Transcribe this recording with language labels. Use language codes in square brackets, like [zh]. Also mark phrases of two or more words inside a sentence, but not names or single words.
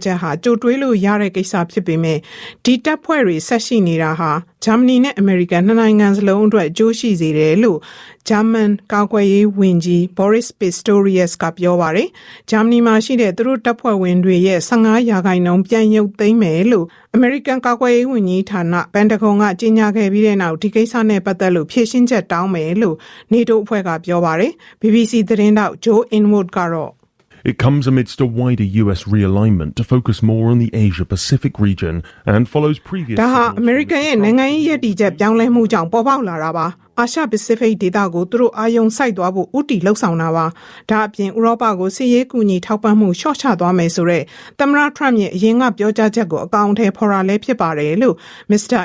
[my] ချက်ဟာကြိုတွေးလို့ရတဲ့ကိစ္စဖြစ်ပေမဲ့ဒီတပ်ဖွဲ့တွေဆက်ရှိနေတာဟာဂျာမနီနဲ့အမေရိကန်နှစ်နိုင်ငံစလုံးအတွက်အကျိုးရှိစေတယ်လို့ဂျာမန်ကာကွယ်ရေးဝန်ကြီး Boris Pistorius ကပြောပါတယ်။ဂျာမနီမှာရှိတဲ့သူတို့တပ်ဖွဲ့ဝင်တွေရဲ့15%ပြန်ရုပ်သိမ်းမယ်လို့အမေရိကန်ကာကွယ်ရေးဝန်ကြီးဌာနပန်တဂွန်ကကြေညာခဲ့ပြီးတဲ့နောက်ဒီကိစ္စနဲ့ပတ်သက်လို့ဖြေရှင်းချက်တောင်းမယ်လို့ NATO အဖွဲ့ကပြောပါတယ်။ BBC သတင်းတောက် Joe Inwood ကတော့ [en] It comes amidst a wider US realignment to focus more on the Asia-Pacific region and follows previous... [my] ဒါဟာအမေရိကန်ရဲ့နိုင်ငံရေးရည်တည်ချက်ပြောင်းလဲမှုကြောင့်ပေါ်ပေါက်လာတာပါ။အာရှပစိဖိတ်ဒေသကိုသူတို့အာရုံစိုက်သွားဖို့ဥတီလှုပ်ဆောင်တာပါ။ဒါအပြင်ဥရောပကိုစစ်ရေးကူညီထောက်ပံ့မှုလျှော့ချသွားမယ်ဆိုတဲ့သမ္မတထရမ့်ရဲ့အရင်ကပြောကြားချက်ကိုအကောင့်ထဲဖော်တာလည်းဖြစ်ပါတယ်လို့ Mr.